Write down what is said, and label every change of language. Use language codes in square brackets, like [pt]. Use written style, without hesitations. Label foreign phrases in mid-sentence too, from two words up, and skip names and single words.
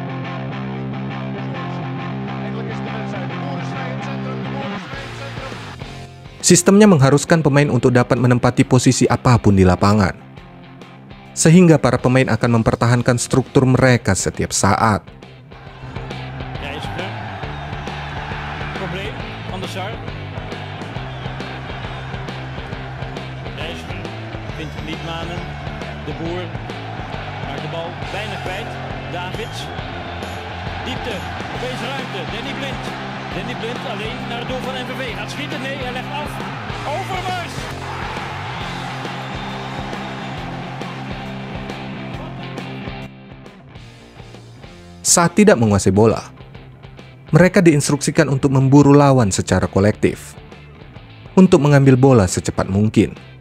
[id] Sistemnya mengharuskan pemain untuk dapat menempati posisi apapun di lapangan, sehingga para pemain akan mempertahankan struktur mereka setiap saat. [nl] Probleem van de Sar. Reiziger vindt Liedmanen, de Boer maakt de bal bijna kwijt. Davids, diepte, opeens ruimte, Danny Blind. Danny Blind alleen naar het doel van MVV. Gaat schieten, nee, hij legt af. Overmars! [id] Saat tidak menguasai bola, mereka diinstruksikan untuk memburu lawan secara kolektif, untuk mengambil bola secepat mungkin.